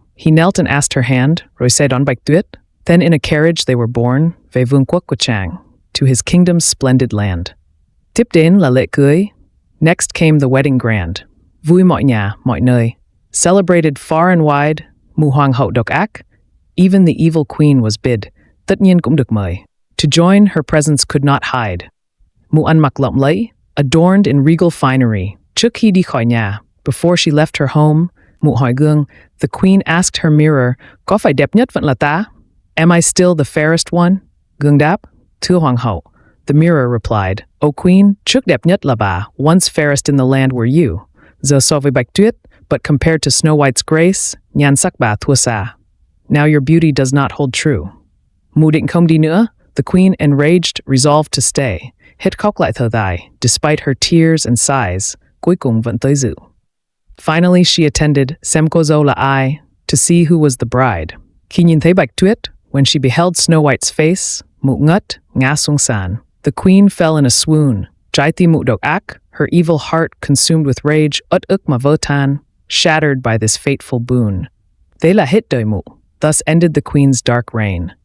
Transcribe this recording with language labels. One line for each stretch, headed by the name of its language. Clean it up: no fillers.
English: He knelt and asked her hand,
Vietnamese: rồi xe đón Bạch Tuyết.
English: Then in a carriage they were borne,
Vietnamese: về vương quốc của chàng,
English: to his kingdom's splendid land.
Vietnamese: Tiếp đến là lễ cưới.
English: Next came the wedding grand.
Vietnamese: Vui mọi nhà, mọi nơi.
English: Celebrated far and wide,
Vietnamese: mụ hoàng hậu độc ác.
English: Even the evil queen was bid,
Vietnamese: tất nhiên cũng được mời.
English: To join, her presence could not hide.
Vietnamese: Mụ ăn mặc lộng lẫy,
English: adorned in regal finery.
Vietnamese: Trước khi đi khỏi nhà,
English: before she left her home,
Vietnamese: mụ hỏi gương,
English: the queen asked her mirror,
Vietnamese: có phải đẹp nhất vẫn là ta?
English: Am I still the fairest one?
Vietnamese: Gương đáp, thưa hoàng hậu.
English: The mirror replied, O queen,
Vietnamese: trước đẹp nhất là bà,
English: once fairest in the land were you.
Vietnamese: Giờ so với Bạch Tuyết,
English: but compared to Snow White's grace,
Vietnamese: nhan sắc bà thua xa.
English: Now your beauty does not hold true.
Vietnamese: Mụ định không đi nữa.
English: The queen, enraged, resolved to stay.
Vietnamese: Hết khóc lại thở dài,
English: despite her tears and sighs,
Vietnamese: cuối cùng vẫn tới dự.
English: Finally she attended,
Vietnamese: xem cô dâu là ai,
English: to see who was the bride.
Vietnamese: Khi nhìn thấy Bạch Tuyết,
English: when she beheld Snow White's face,
Vietnamese: mụ ngất, ngã xuống sàn.
English: The queen fell in a swoon.
Vietnamese: Trái tim mụ độc ác,
English: her evil heart consumed with rage,
Vietnamese: uất ức mà vỡ tan,
English: shattered by this fateful boon.
Vietnamese: Thế là hết đời mụ.
English: Thus ended the queen's dark reign.